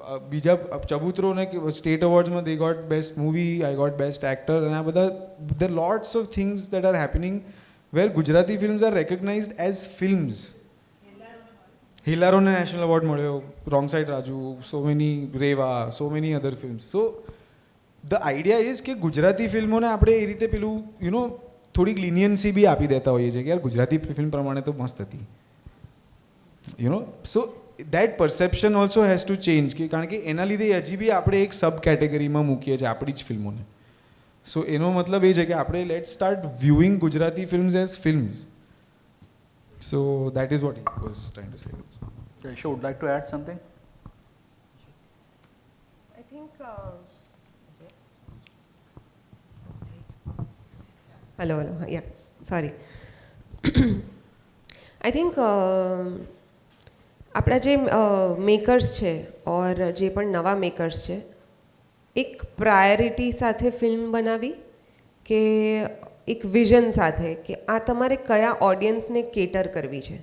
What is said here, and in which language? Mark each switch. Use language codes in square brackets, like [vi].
[gu] બીજા ચબૂતરોને state અવોર્ડ્સમાં [en] they got best movie, I got best actor, and આ બધા there are lots of things that are happening where Gujarati films are recognized as films. [gu] હિલારોને national award મળ્યો, wrong side Raju, so many Rewa, so many other films. [en] So the idea is [gu] કે ગુજરાતી ફિલ્મોને આપણે એ રીતે પેલું થોડીક લિનિયન્સી બી આપી દેતા હોઈએ છીએ કે યાર ગુજરાતી ફિલ્મ પ્રમાણે તો મસ્ત હતી, [en] so that perception also has to change, [gu] કે કારણ કે એના લીધે હજી બી આપણે એક સબ કેટેગરીમાં મૂકીએ છીએ આપણી જ ફિલ્મોને. સો એનો મતલબ એ છે કે આપણે [en] Let start viewing Gujarati films as films. So that is what he was trying to say. Yashu, would like to add something? I think hello, yeah, sorry. I think [gu] આપણા જે મેકર્સ છે ઓર જે પણ નવા મેકર્સ છે, એક પ્રાયોરિટી સાથે film બનાવી કે એક વિઝન સાથે કે આ તમારે કયા ઓડિયન્સને કેટર કરવી છે.